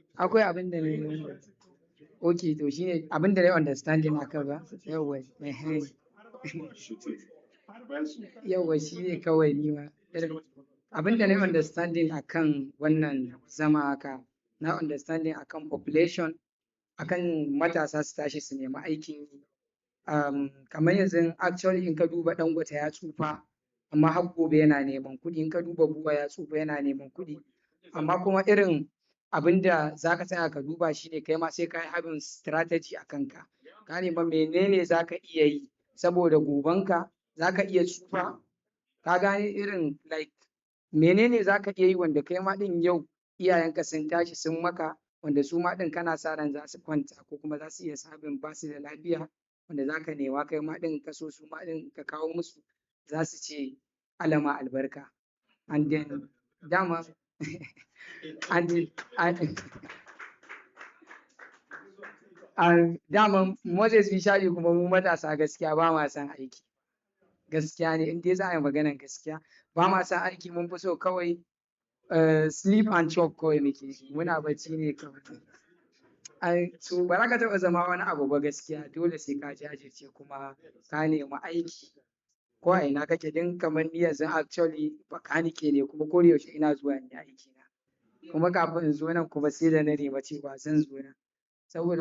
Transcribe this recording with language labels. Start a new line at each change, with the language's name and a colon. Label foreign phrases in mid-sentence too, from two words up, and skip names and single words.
Hausa: akwai abin da ne okay to shine abin da na understanding akan ba yawa yawa shi ne kawai ni ma abin da na understanding akan wannan zama haka na understanding akan population akan matasa su tashi su nemi aikin yi kamar yanzu actually in ka duba Dangote ya tsufa amma har gobe yana neman kuɗi, in ka duba Buba ya tsufa yana neman kuɗi, amma kuma irin abin da za ka tsaya ka duba shi ne kai ma sai ka yi
English: having strategy
Hausa: a kanka, ka nema menene za ka iya yi saboda gobenka za ka iya tsufa, ka gane irin like menene za ka iya yi wanda kai ma ɗin yau iyayenka sun tashi sun maka wanda su ma ɗin kana sa ran za su kwanta ko kuma za su iya sabin ba su da lafiya wanda za ka nema kai ma ɗin ka so su ma ɗin ka kawo musu za su ce alama albarka
English: and then
Hausa: dama and dama Moses Bishali kuma mu matasa gaskiya ba ma son aiki gaskiya ne in dai za a yi maganar gaskiya ba ma son aiki mun fi so kawai
English: sleep and chop
Hausa: kawai muke muna bacci ne kawai so ba za ka taɓa zama wani abu ba gaskiya dole sai ka jajirce kuma ka nemi aiki ko a ina kake din kamar ni yanzu actually bakanike ne kuma ko da yaushe ina zuwa in yi aiki na kuma kafin in zo nan kuma sai da na nema cewa zan zo nan saboda